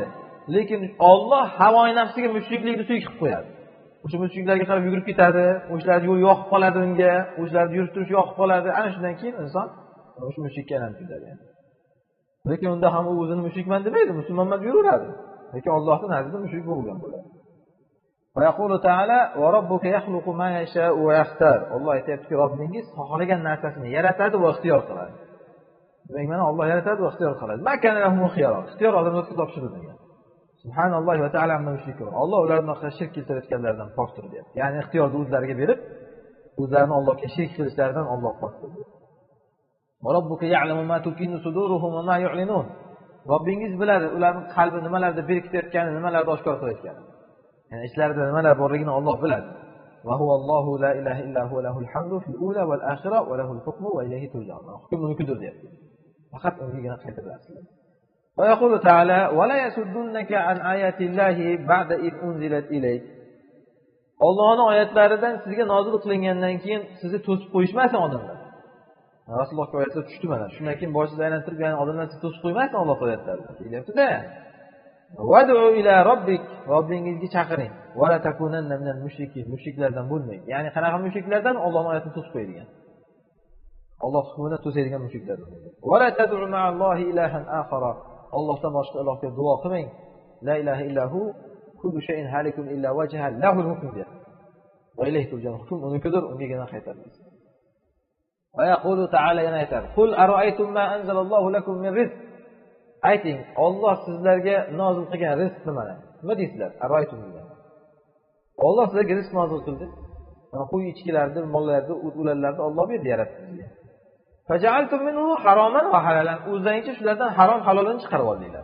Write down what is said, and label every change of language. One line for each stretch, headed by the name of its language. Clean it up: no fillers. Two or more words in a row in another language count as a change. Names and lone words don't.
Uzbek: Lekin Alloh havoyi nafsiga mushriklikni suy qilib qo'yadi. O'sha mushriklarga qarab yugurib ketadi, o'shalarga yo'l yoqib qoladi unga, o'shalarni yurib turish yoqib qoladi. Ana shundan keyin inson o'sha mushrikka aylanib ketadi yani. Lekin unda ham u o'zini mushrikman demaydi, musulmonman yuraveradi. Lekin Allohning nazdida mushrik bo'lgan bo'ladi.
Arabic: ويقول تعالى وربك يخلق ما يشاء ويختار.
Uzbek: Alloh aytayaptiki, Robbingiz xohlagan narsasini yaratadi va ixtiyor qiladi. Demak, mana Alloh yaratadi va ixtiyor qiladi.
Arabic: ما كان لهم خيار.
Uzbek: Ixtiyor odamlarga topshirilgan.
Arabic: سبحان الله وتعالى عما يشركون.
Uzbek: Alloh ularni shirk keltirayotganlardan pokdir deyapti. Ya'ni ixtiyorni o'zlariga berib, o'zlarini Allohga shirk qilishlaridan Alloh pokdir.
Arabic: وربك يعلم ما تكن صدورهم وما يعلنون.
Uzbek: Robbingiz biladi ularning qalbi nimalarda berkitayotganini, nimalarda oshkor qilayotganini. Yani ishlarida nimalar borligini Alloh biladi.
Arabic: وهو الله لا إله إلا هو له الحمد في الأولى والآخرة وله الحكم وإليه ترجعون.
Uzbek: Hukm unikidir deyapti. Faqat unga qaytarasizlar.
Arabic: ويقول تعالى ولا يصدنك عن آيات الله بعد إذ أنزلت إليك.
Uzbek: Allohning oyatlaridan sizga nozil qilingandan keyin sizni to'sib qo'yishmasin odamlar. Rasulullohga oyatlar tushdi mana. Shundan keyin boshingizni aylantirib, ya'ni odamlar sizni to'sib qo'ymasin Alloh oyatlarida. Deyapti-da.
Arabic: وادع إلى ربك,
Uzbek: Robbingizga chaqiring.
Arabic: ولا تكونن من المشركين,
Uzbek: mushriklardan bo'lmang. Ya'ni qanaqa mushriklardan? Allohning oyatini to'sib qo'yadigan. Alloh hukmini to'sadigan mushriklardan.
Arabic: ولا تدع مع الله إلها آخر.
Uzbek: Allohdan boshqa ilohga duo qilmang.
Arabic: لا إله إلا هو كل شيء هالك إلا وجهه له الحكم. وإليه ترجعون.
Uzbek: Hukm unikidir, ungagina qaytaramiz.
Arabic: ويقول تعالى
Uzbek: yana aytadi:
Arabic: "قل أرأيتم ما أنزل الله لكم من رزق."
Uzbek: Ayting, Alloh sizlarga nozil qilgan rizq nimalar? Nima deysizlar? Ara'aytum degan. Alloh sizlarga rizq nozil qildi. Qo'y ichkilarni, mollarni, ularlarni Alloh berdi, yaratdi sizga.
Arabic: فجعلتم منه حراما وحلالا.
Uzbek: O'zlaringcha shulardan harom halolini chiqarib oldinglar.